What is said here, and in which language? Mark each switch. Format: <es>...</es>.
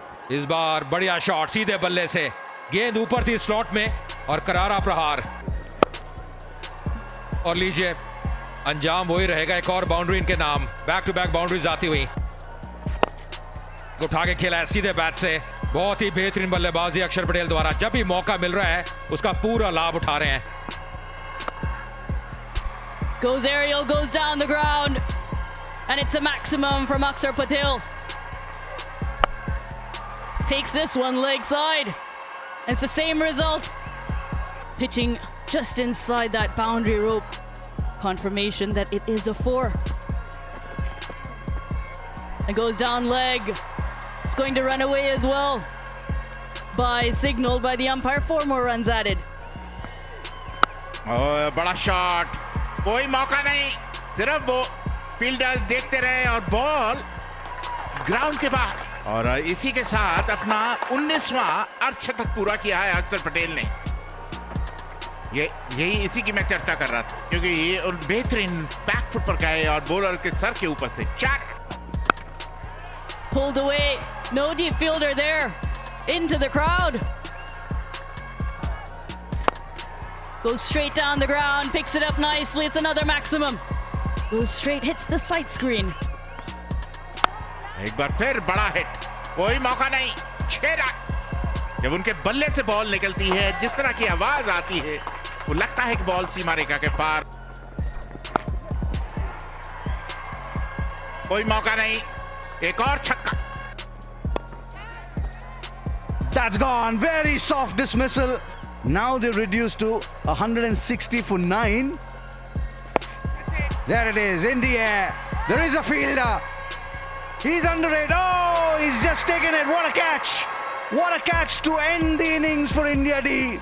<hi>इस बार बढ़िया शॉट सीधे बल्ले से, गेंद ऊपर थी स्लॉट में, और करारा प्रहार, और लीजिए अंजाम वही रहेगा, एक और बाउंड्री इनके नाम। बैक टू बैक बाउंड्रीज आती हुई, उठा के खेला है सीधे बैट से। बहुत ही बेहतरीन बल्लेबाजी अक्षर पटेल द्वारा, जब भी मौका मिल रहा है उसका पूरा लाभ उठा रहे हैं।</hi> <en>Goes aerial, goes down the ground, and it's a maximum from Akshar Patel. Takes this one leg side. It's the same result. Pitching just inside that boundary rope. Confirmation that it is a 4. It goes down leg. It's going to run away as well. Signaled by the umpire. 4 more runs added.</en> <hi>बड़ा shot, कोई मौका नहीं, सिर्फ वो fielder देखते रहे और ball ground के बाहर। और इसी के साथ अपना 19वां अर्धशतक पूरा किया है अक्षर पटेल ने। यही इसी की मैं चर्चा कर रहा था, क्योंकि ये बेहतरीन बैकफुट पर गए और बॉलर के सर के ऊपर से 4।</hi> <en>Pulled away. No deep fielder there. Into the crowd. Goes straight down the ground. Picks it up nicely. It's another maximum. Goes straight. Hits the sight screen.</en> <hi>एक बार फिर बड़ा हिट, कोई मौका नहीं, 6 रन। जब उनके बल्ले से बॉल निकलती है, जिस तरह की आवाज आती है, वो लगता है कि बॉल सीमा रेखा के पार। कोई मौका नहीं, एक और छक्का।</hi> <en>That's gone. Very soft dismissal. Now they're reduced to 160 for 9. There it is, in the air. There is a fielder. He's under it. Oh, he's just taken it. What a catch. What a catch to end the innings for India D.</en>